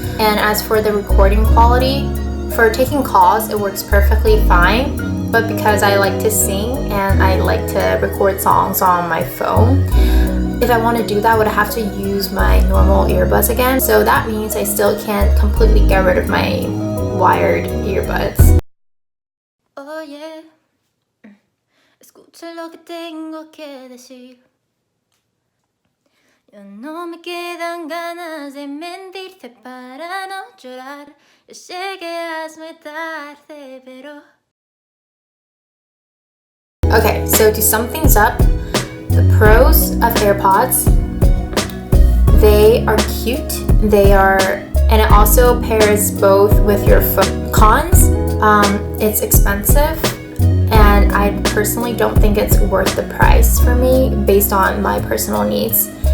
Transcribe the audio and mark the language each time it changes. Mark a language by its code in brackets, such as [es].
[en] And as for the recording quality, for taking calls, it works perfectly fine. But because I like to sing and I like to record songs on my phone, if I want to do that, I would have to use my normal earbuds again. So that means I still can't completely get rid of my wired earbuds. [es] Oh yeah, escucha lo que tengo que decir. Yo no me quedan ganas de mentirte para no llorar. Yo sé que es muy tarde, pero... [en] Okay, so to sum things up, the pros of AirPods, they are cute, and it also pairs both with your phone. Cons, it's expensive, and I personally don't think it's worth the price for me based on my personal needs.